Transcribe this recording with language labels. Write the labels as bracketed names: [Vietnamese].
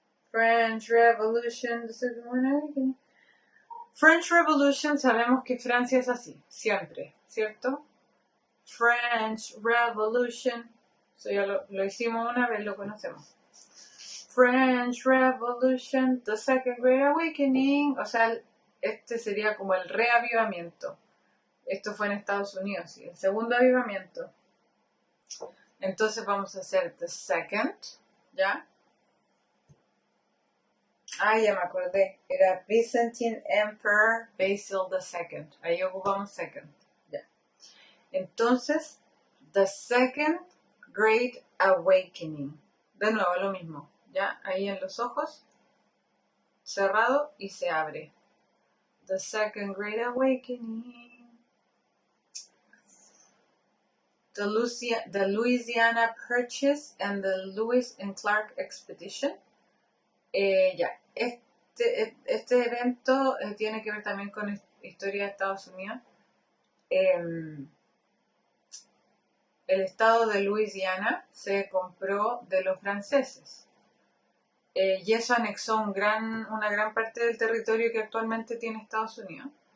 [English] French Revolution, the second one. French Revolution, [Spanish] sabemos que Francia es así, siempre, ¿cierto? [English] French Revolution, [Spanish] eso ya lo hicimos una vez, lo conocemos. [English] French Revolution, the Second Great Awakening, [Spanish] o sea, este sería como el reavivamiento. Esto fue en Estados Unidos, ¿sí? El segundo avivamiento. Entonces vamos a hacer [English] the second, [Spanish] ¿ya? Ya me acordé. Era Byzantine Emperor Basil II. Ahí ocupamos second, ¿ya? Entonces, [English] the Second Great Awakening. [Spanish] De nuevo, lo mismo, ¿ya? Ahí en los ojos, cerrado y se abre. [English] The Second Great Awakening. The Louisiana Purchase and the Lewis and Clark Expedition. [Spanish] Ya, este evento tiene que ver también con historia de Estados Unidos. El estado de Louisiana se compró de los franceses. Y eso anexó una gran parte del territorio que actualmente tiene Estados Unidos.